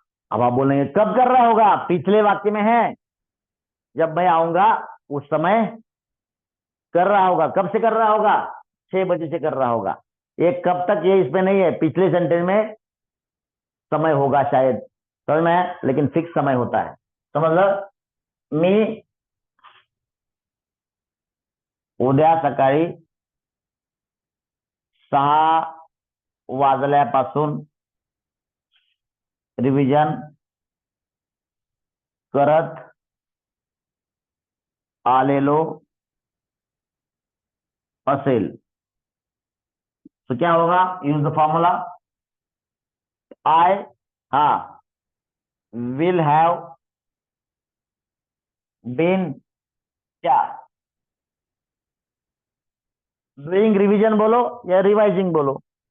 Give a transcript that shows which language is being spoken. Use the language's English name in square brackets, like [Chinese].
[Hindi] अब आप बोलेंगे कब कर रहा होगा? पिछले वाक्य में है, जब मैं आऊंगा उस समय कर रहा होगा। कब से कर रहा होगा? 6 बजे से कर रहा होगा। ये कब तक, ये इसमें नहीं है, पिछले सेंटेंस में समय होगा शायद, समझ में है? लेकिन फिक्स समय होता है, समझ लो। [Marathi] मी उद्या सकाळी 6 वाजल्यापासून रिवीजन करत आलेलो असेल। [Hindi] तो क्या होगा? [English] use the formula I, हा, will have been, क्या doing revision [Hindi] बोलो या [English] Revising बोलो?